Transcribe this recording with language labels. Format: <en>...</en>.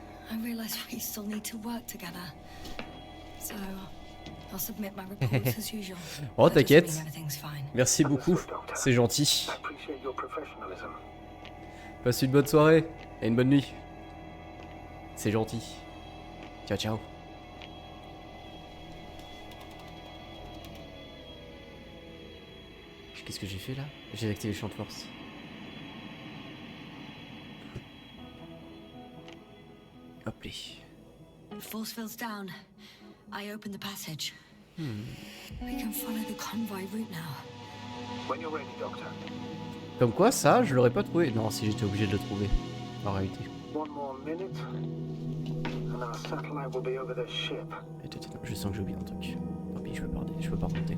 <en>I realize we still need to work together. So, I'll submit my reports as usual. Oh, That just means</en> <fr>t'inquiète.</fr> <en>everything's fine.</en> <fr>Merci beaucoup.</fr> <en>Understood, Doctor.</en> <fr>C'est gentil.</fr> <en>I appreciate your professionalism.</en> <fr>Passe une bonne soirée et une bonne nuit. C'est gentil. Ciao, ciao. Qu'est-ce que j'ai fait là? J'ai activé le champ de force. Hop les.</fr> <en>Force field's down. I opened the passage. We can follow the convoy route now. When you're ready, Doctor.</en> <fr>Comme quoi, ça, je l'aurais pas trouvé. Non, si j'étais obligé de le trouver. En réalité.</fr> <en>One more minute, and our satellite will be over the ship.</en> <fr>Attends, je sens que j'ai oublié un truc. Tant pis, je peux pas remonter.</fr>